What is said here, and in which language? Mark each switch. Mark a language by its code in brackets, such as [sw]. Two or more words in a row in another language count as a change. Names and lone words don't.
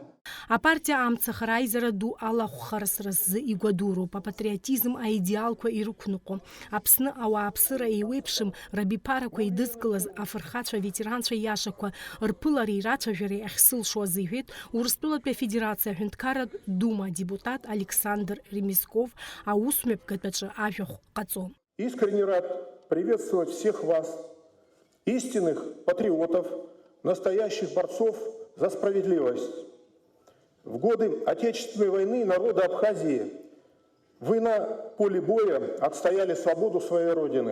[ab] Апартия амцахара аизара ду алахәхарасра ззы игәадуроуп, апатриотизм аидеалқәа ирықәныҟәо, Аԥсны ауааԥсыра еиуеиԥшым рабиԥарақәа идызкылаз афырхацәа ветеранцәа иашақәа рԥылареи рацәажәареи ахьсылшоз, иҳәеит Урыстәылатәи афедерациа аҳәынҭқарратә дума депутат Александр Ремесков аусмҩаԥгатәаҿы ажәахә ҟаҵо. [ru] Искренне рад приветствовать всех вас, истинных патриотов, настоящих борцов за справедливость. В годы Отечественной войны народы Абхазии вы на поле боя отстояли свободу своей родины.